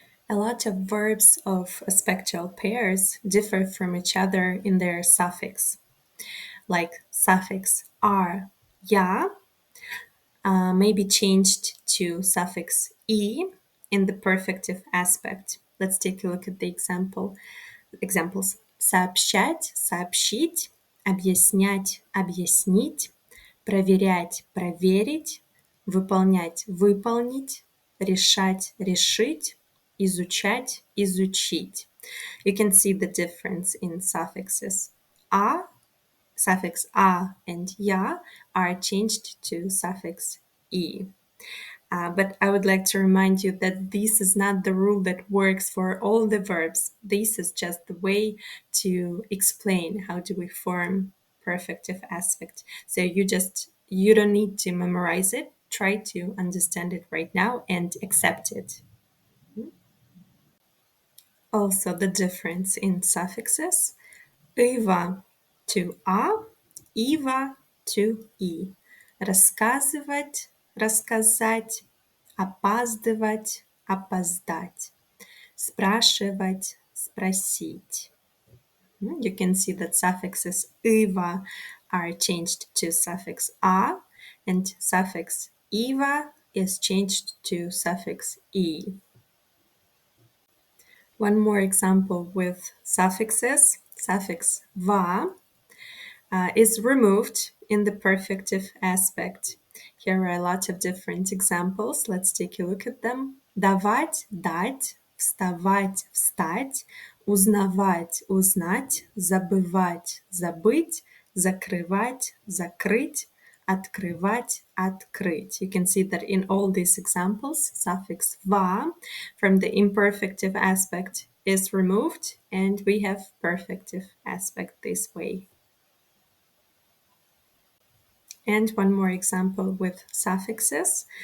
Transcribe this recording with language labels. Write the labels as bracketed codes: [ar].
[en] A lot of verbs of spectral pairs differ from each other in their suffix, like suffix "r", "ya", may be changed to suffix "e" in the perfective aspect. Let's take a look at the examples. [ru] Сообщать, сообщить, объяснять, объяснить, проверять, проверить, выполнять, выполнить, решать, решить, изучать, изучить. [en] You can see the difference in suffixes. Suffix "a" and "ya" are changed to suffix "e". But I would like to remind you that this is not the rule that works for all the verbs. This is just the way to explain how do we form perfective aspect. So you don't need to memorize it. Try to understand it right now and accept it. Also, the difference in suffixes. [ru] Ива to "а", ива to "и". Рассказывать, рассказать, опаздывать, опоздать, спрашивать, спросить. [en] You can see that suffixes "ива" are changed to suffix "а", and suffix "ива" is changed to suffix "и". One more example with suffixes. Suffix "va" is removed in the perfective aspect. Here are a lot of different examples. Let's take a look at them. [ru] Давать, дать, вставать, встать, узнавать, узнать, забывать, забыть, закрывать, закрыть, открывать, открыть. [en] You can see that in all these examples, suffix "va" from the imperfective aspect is removed, and we have perfective aspect this way. And one more example with suffixes.